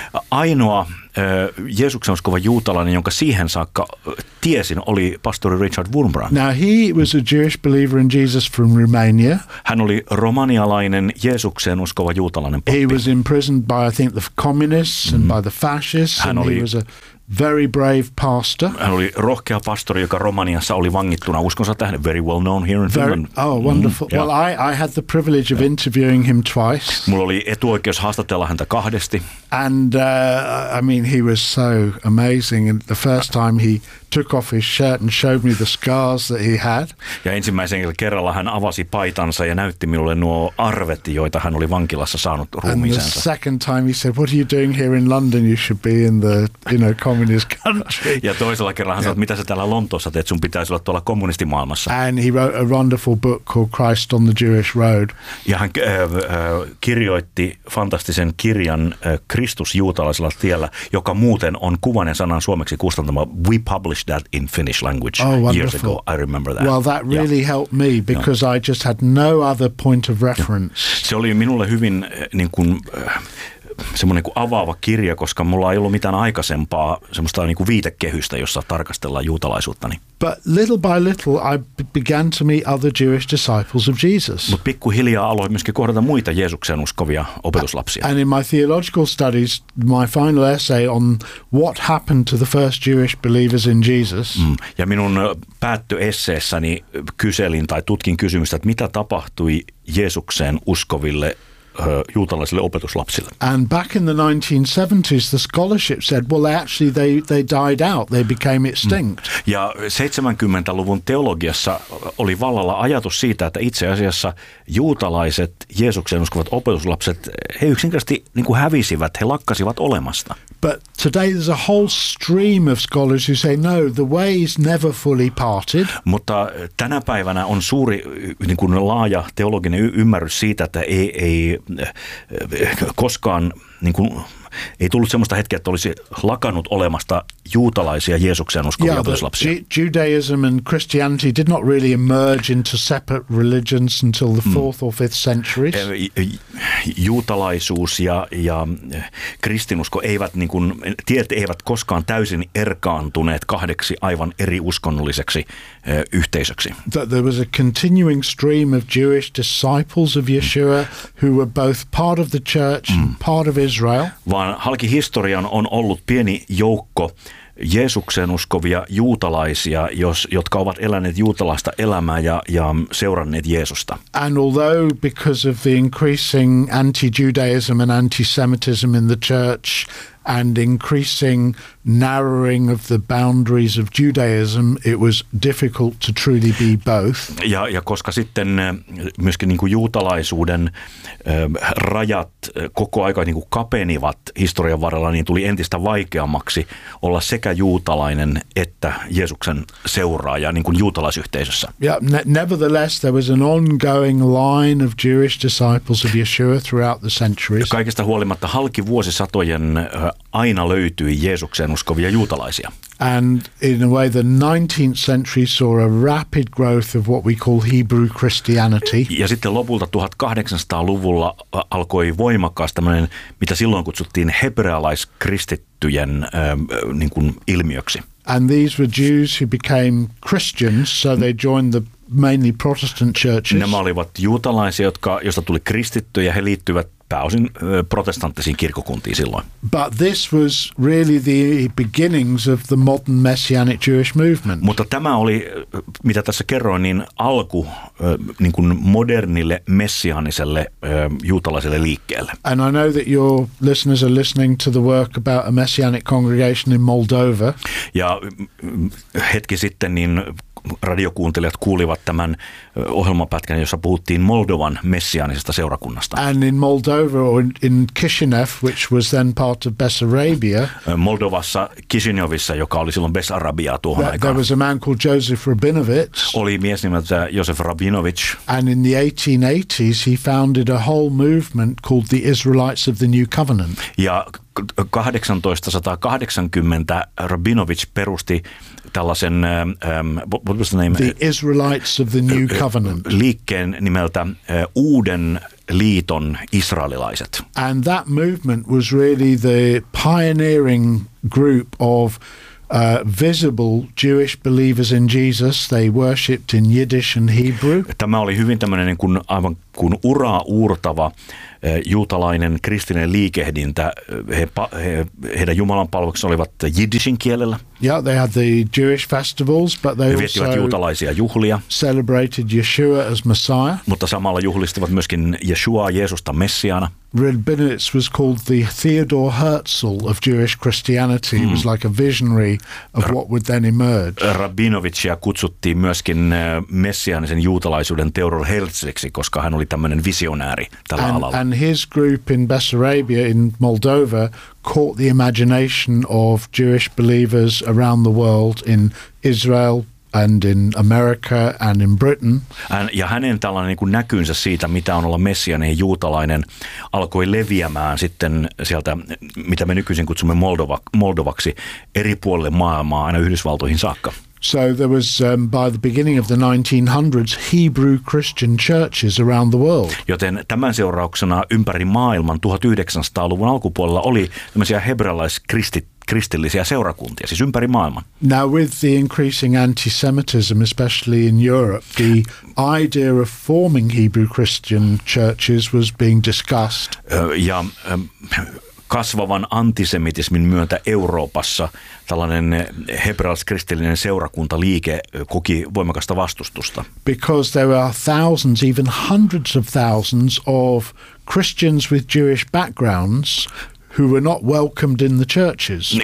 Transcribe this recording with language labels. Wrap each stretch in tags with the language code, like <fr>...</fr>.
<fi>Ainoa Jeesuksen uskova juutalainen, jonka siihen saakka tiesin, oli pastori Richard Wurmbrand.</fi> <en>Now he was a Jewish believer in Jesus from Romania.</en> <fi>Hän oli romanialainen Jeesuksen uskova juutalainen pappi.</fi> <en>He was imprisoned by, I think, the communists and by the fascists. He was a very brave pastor.</en> <fi>Hän oli rohkea pastori, joka Romaniassa oli vangittuna uskonsa tähden.</fi> <en>Very well known here in Finland. Oh, wonderful. Well, I had the privilege of interviewing him twice.</en> <fi>Mulla oli etuoikeus haastatella häntä kahdesti.</fi> <en>And I mean, he was so amazing. And the first time he took off his shirt and showed me the scars that he had.</en> <fi>Ja ensimmäisen kerralla hän avasi paitansa ja näytti minulle nuo arvet, joita hän oli vankilassa saanut ruumiinsa.</fi> <en>And the second time he said, "What are you doing here in London? You should be in the, you know, communist country."</en> <fi>Ja toisella kerralla hän sanoi, mitä sä täällä Lontoossa teet, sun pitäisi olla tuolla kommunistimaailmassa.</fi> <en>And he wrote a wonderful book called Christ on the Jewish Road.</en> <fi>Ja hän kirjoitti fantastisen kirjan Kristus juutalaisella tiellä, joka muuten on kuvainen sanan suomeksi kustantama.</fi> <en>We published that in Finnish language years ago. I remember that. Well, that really helped me because I just had no other point of reference.</en> <fi>Se oli minulle hyvin niin kuin semmoinen kuin avaava kirja, koska mulla ei ollut mitään aikaisempaa semmoista niin kuin viitekehystä, jossa tarkastellaan juutalaisuuttani.</fi> <en>But little by little I began to meet other Jewish disciples of Jesus.</en> <fi>Mut pikkuhiljaa aloin myöskin kohdata muita Jeesuksen uskovia opetuslapsia.</fi> <en>And in my theological studies, my final essay on what happened to the first Jewish believers in Jesus.</en> <fi>Ja minun päättöesseessäni kyselin tai tutkin kysymystä, että mitä tapahtui Jeesukseen uskoville juutalaisille opetuslapsille.</fi> <en>And back in the 1970s the scholarship said well actually they died out, they became extinct.</en> <fi>Ja 70-luvun teologiassa oli vallalla ajatus siitä, että itse asiassa juutalaiset Jeesukseen uskovat opetuslapset, he yksinkertaisesti niin kuin hävisivät, he lakkasivat olemasta.</fi> <en>But today there's a whole stream of scholars who say no, the ways never fully parted.</en> <fi>Mutta tänä päivänä on suuri niin kuin laaja teologinen ymmärrys siitä, että ei koskaan niin kuin, ei tullut sellaista hetkeä, että olisi lakannut olemasta juutalaisia Jeesukseen uskovia opetuslapsia.</fi> <en>Yeah, Judaism and Christianity did not really emerge into separate religions until the 4th or 5th centuries.</en> <fi>Juutalaisuus ja kristinusko eivät niin kuin, tiet eivät koskaan täysin erkaantuneet kahdeksi aivan eri uskonnolliseksi yhteisöksi.</fi> <en>That there was a continuing stream of Jewish disciples of Yeshua who were both part of the church, part of Israel.</en> <fi>Vaan halki historian on ollut pieni joukko Jeesukseen uskovia juutalaisia, jotka ovat eläneet juutalaista elämää ja seuranneet Jeesusta.</fi> <en>And although because of the increasing anti-Judaism and anti-Semitism in the church and increasing narrowing of the boundaries of Judaism, it was difficult to truly be both.</en> <fi>Ja koska sitten myöskin niin kuin juutalaisuuden rajat koko aika niin kuin kapenivat historian varrella, niin tuli entistä vaikeammaksi olla sekä juutalainen että Jeesuksen seuraaja niin kuin juutalaisyhteisössä.</fi> <en>Yeah, nevertheless, there was an ongoing line of Jewish disciples of Yeshua throughout the centuries.</en> <fi>Kaikesta huolimatta halki vuosisatojen aina löytyi Jeesukseen uskovia juutalaisia.</fi> <en>And in a way the 19th century saw a rapid growth of what we call Hebrew Christianity.</en> <fi>Ja sitten lopulta 1800-luvulla alkoi voimakkaas tämmöinen, mitä silloin kutsuttiin hebrealaiskristittyjen niin kuin ilmiöksi.</fi> <en>And these were Jews who became Christians, so they joined the mainly Protestant churches.</en> <fi>Nämä olivat juutalaisia, joista tuli kristittyjä, he liittyivät pääosin protestanttisiin kirkkokuntiin silloin.</fi> <en>But this was really the beginnings of the modern messianic Jewish movement.</en> <fi>Mutta tämä oli, mitä tässä kerroin, niin alku niin kuin modernille messiaaniselle juutalaiselle liikkeelle.</fi> <en>And I know that your listeners are listening to the work about a messianic congregation in Moldova.</en> <fi>Ja hetki sitten niin radiokuuntelijat kuulivat tämän ohjelmapätkän, jossa puhuttiin Moldovan messiaanisesta seurakunnasta.</fi> <en>And in Moldova, in Chisinev, which was then part of Bessarabia.</en> <fi>Moldovassa Chisinevissa, joka oli silloin Bessarabiaa tuohon aikaan.</fi> <en>There was a man called Joseph Rabinovich.</en> <fi>Oli mies nimeltä Joseph Rabinovich.</fi> <en>And in the 1880s he founded a whole movement called the Israelites of the New Covenant.</en> <fi>Ja 1880 Rabinovich perusti tällaisen</fi> <en>what was the name? The Israelites of the New Covenant.</en> <fi>Liikkeen nimeltä Uuden liiton israelilaiset.</fi> <en>And that movement was really the pioneering group of visible Jewish believers in Jesus. They worshipped in Yiddish and Hebrew.</en> <fi>Tämä oli hyvin tämmöinen niin kuin aivan kuin uraa uurtava juutalainen kristillinen liikehdintä. Heidän Jumalan palveluksensa olivat jiddishin kielellä.</fi> <en>Yeah, they had the Jewish festivals, but they</en> <fi>viettivät juutalaisia juhlia.</fi> <en>Celebrated Yeshua as Messiah.</en> <fi>Mutta samalla juhlistivat myöskin Yeshuaa, Jeesusta messiaana.</fi> <en>Rabinowitz was called the Theodor Herzl of Jewish Christianity. He was like a visionary of what would then emerge.</en> <fi>Rabinovitsia kutsuttiin myöskin messiaanisen juutalaisuuden Theodor Herzliksi, koska hän oli tämmöinen visionääri tällä alalla.</fi> <en>And his group in Bessarabia in Moldova caught the imagination of Jewish believers around the world in Israel and in America and in Britain.</en> <fi>Ja hänen tällainen niin kuin näkynsä siitä, mitä on olla messianinen juutalainen, alkoi leviämään sitten sieltä, mitä me nykyisin kutsumme Moldovaksi, eri puolille maailmaa aina Yhdysvaltoihin saakka.</fi> <en>So there was, by the beginning of the 1900s, Hebrew Christian churches around the world.</en> <fi>Joten tämän seurauksena ympäri maailman 1900-luvun alkupuolella oli tämmöisiä kristillisiä seurakuntia, siis ympäri maailman.</fi> <en>Now with the increasing antisemitism, especially in Europe, the idea of forming Hebrew Christian churches was being discussed.</en> <fi>Ja kasvavan antisemitismin myötä Euroopassa tällainen hebraalaiskristillinen seurakuntaliike koki voimakasta vastustusta.</fi> <en>Because there are thousands, even hundreds of thousands of Christians with Jewish backgrounds who were not welcomed in the churches.</en>